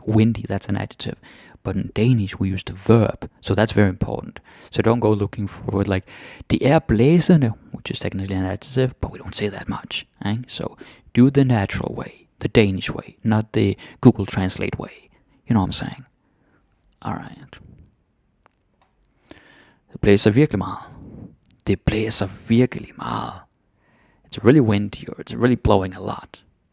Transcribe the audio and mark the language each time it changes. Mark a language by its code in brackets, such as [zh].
[en] Windy, that's an adjective. But in Danish we use the verb. So that's very important. So don't go looking for like, [da] det er blæsende, [en] which is technically an adjective, but we don't say that much. So do the natural way, the Danish way, not the Google Translate way. You know what I'm saying? Alright. [da] Det blæser virkelig meget. Det blæser virkelig meget. [en] It's really windy, or it's really blowing a lot.